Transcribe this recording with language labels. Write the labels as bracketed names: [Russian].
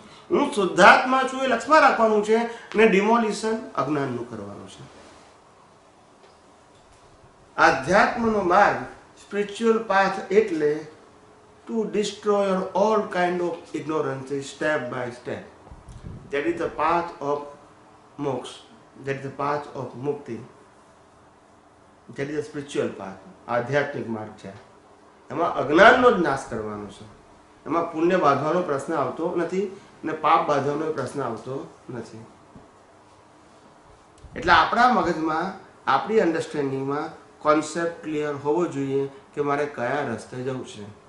[Gujarati] હું શુદ્ધાત્મા છું એ લક્ષમાં રાખવાનું છે અને ડિમોલિશન અજ્ઞાનનું કરવાનું છે. આધ્યાત્મનો માર્ગ સ્પિરિચ્યુઅલ પાથ એટલે [English] To destroy all kind of ignorance step by step. That is the path of moksha. That is the path of mukti. That is the spiritual path. [Gujarati] આધ્યાત્મિક માર્ગ છે. એમાં અજ્ઞાનનો જ નાશ કરવાનો છે. એમાં પુણ્ય બાંધવાનો પ્રશ્ન આવતો નથી અને પાપ બાંધવાનો પ્રશ્ન આવતો નથી. એટલે આપણા મગજમાં આપણી અન્ડરસ્ટેન્ડિંગમાં કોન્સેપ્ટ ક્લિયર હોવો જોઈએ કે મારે કયા રસ્તે જવું છે.